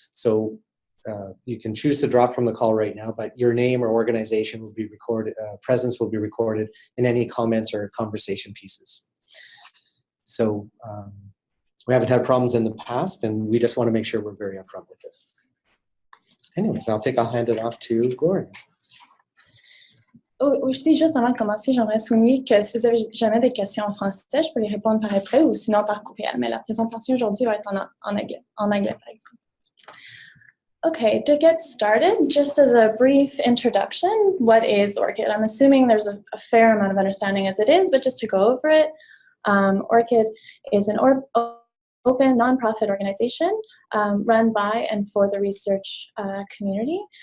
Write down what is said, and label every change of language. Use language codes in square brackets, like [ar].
[en] So you can choose to drop from the call right now, but your name or organization will be recorded, presence will be recorded in any comments or conversation pieces. So we haven't had problems in the past, and we just want to make sure we're very upfront with this. Anyways, I'll hand it off to Gloria. [fr] Aussi, juste avant de commencer, j'aimerais souligner que si vous avez jamais des questions en français, je peux les répondre par après ou sinon par courriel, mais la présentation aujourd'hui va être en anglais, par exemple. [en] Okay, to get started, just as a brief introduction, what is ORCID? I'm assuming there's a fair amount of understanding as it is, but just to go over it, ORCID is an open nonprofit organization run by and for the research community.